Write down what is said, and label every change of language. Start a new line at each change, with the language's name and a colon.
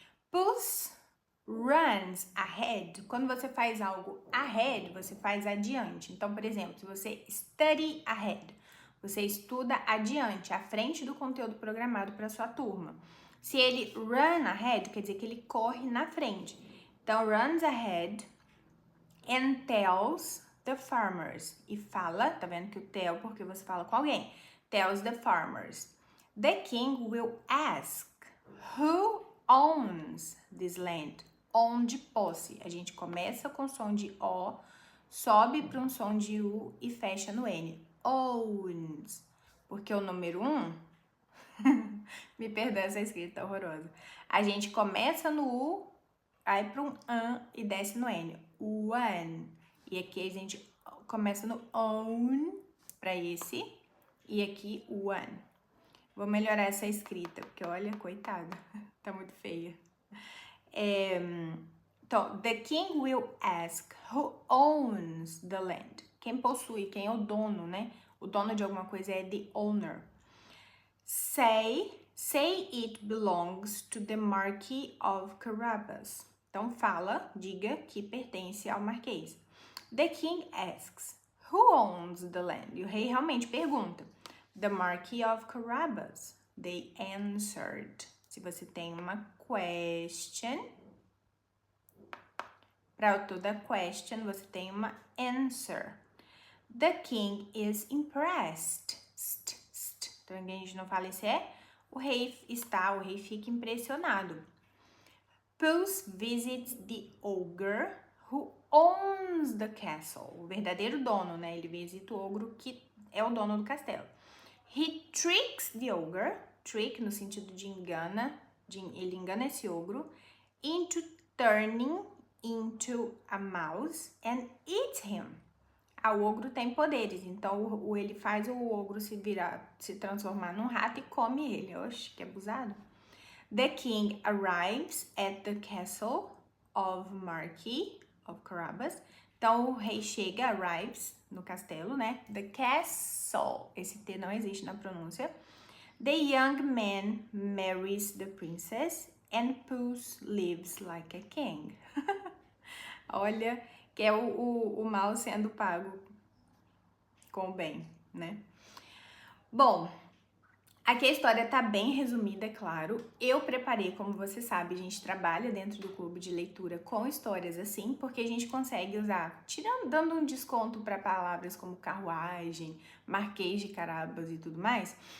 English: Puss runs ahead.
Portuguese: Quando você faz algo ahead, você faz adiante. Então, por exemplo, se você study ahead, você estuda adiante, à frente do conteúdo programado para sua turma. Se ele run ahead, quer dizer que ele corre na frente.
English: Então, runs ahead and tells the farmers.
Portuguese: E fala, tá vendo que o tell porque você fala com alguém.
English: Tells the farmers. The king will ask who owns this land.
Portuguese: On de posse. A gente começa com som de O, sobe para um som de U e fecha no N. Owns. Porque o número 1, me perdoa essa escrita horrorosa. A gente começa no U, vai para um AN e desce no N. One. E aqui a gente começa no own para esse. E aqui one. Vou melhorar essa escrita, porque olha, coitada, tá muito feia.
English: Então, the king will ask who owns the land.
Portuguese: Quem possui, quem é o dono, né? O dono de alguma coisa é the owner.
English: Say it belongs to the Marquis of Carabas.
Portuguese: Então, fala, diga que pertence ao Marquês.
English: The king asks, who owns the land?
Portuguese: E o rei realmente pergunta. The Marquis of Carabas.
English: They answered.
Portuguese: Se você tem uma question, para toda question você tem uma answer.
English: The king is impressed.
Portuguese: Então, a gente não fala isso o rei fica impressionado.
English: Puss visits the ogre who owns the castle.
Portuguese: O verdadeiro dono, né? Ele visita o ogro que é o dono do castelo.
English: He tricks the ogre,
Portuguese: trick no sentido de engana, ele engana esse ogro,
English: into turning into a mouse and eats him.
Portuguese: O ogro tem poderes, então ele faz o ogro se transformar num rato e come ele. Oxe, que abusado.
English: The king arrives at the castle of Marquis of Carabas.
Portuguese: Então, o rei chega, arrives, no castelo, né? The castle. Esse T não existe na pronúncia.
English: The young man marries the princess and Puss lives like a king.
Portuguese: Olha, que é o mal sendo pago com o bem, né? Bom, aqui a história tá bem resumida, é claro. Eu preparei, como você sabe, a gente trabalha dentro do clube de leitura com histórias assim, porque a gente consegue usar, dando um desconto para palavras como carruagem, marquês de Carabas e tudo mais.